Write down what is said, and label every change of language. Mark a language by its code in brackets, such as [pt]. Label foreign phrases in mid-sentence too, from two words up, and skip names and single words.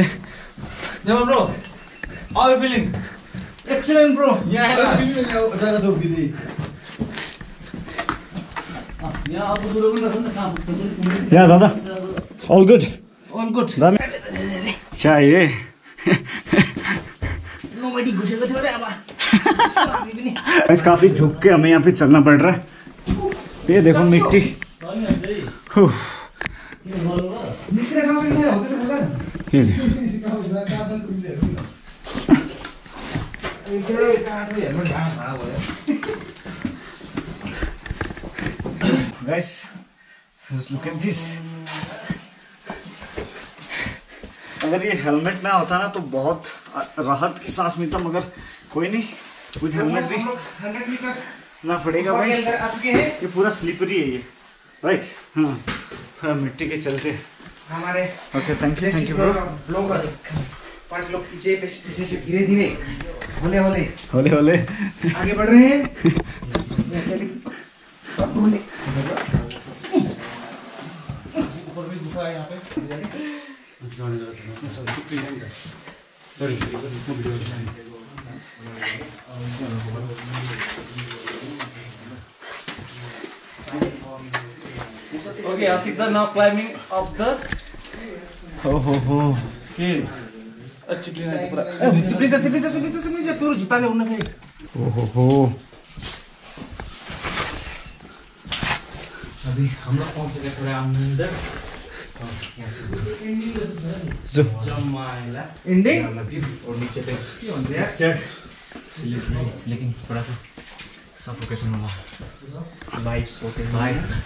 [en] bro how are you feeling? excellent bro. ya dada all good, all good. [hi] क्या ये [ne] नोबडी घुसेको थियो रे अब। [hi] काफी झुक के हमें यहाँ पे चलना पड़ रहा है। ये देखो मिट्टी, [en] Guys, just look at this. [hi] अगर ये हेलमेट ना होता ना तो बहुत राहत की सांस मिलता, मगर कोई नहीं, [en] with helmet [hi] भी 100 मीटर ना पड़ेगा भाई। अंदर आ चुके हैं। ये पूरा स्लिपरी है ये, राइट? हाँ, मिट्टी के चलते हमारे [en] okay, thank you bro. [hi] ब्लॉगर 5 लोग पीछे से धीरे धीरे होले होले होले होले आगे बढ़ रहे हैं। ऊपर भी गुफा है यहाँ पे। [en] Okay, Asikda now climbing up the hill. [ne] चिप्लिन्छ पुरो जुत्ताले उड्न फेरि। [hi] अभी हम लोग पहुंच गए थोड़ा अंदर। एंडिंग और नीचे पे चढ़ लेकिन थोड़ा सा सफोकेशन वाला वाइब्स होते हैं भाई।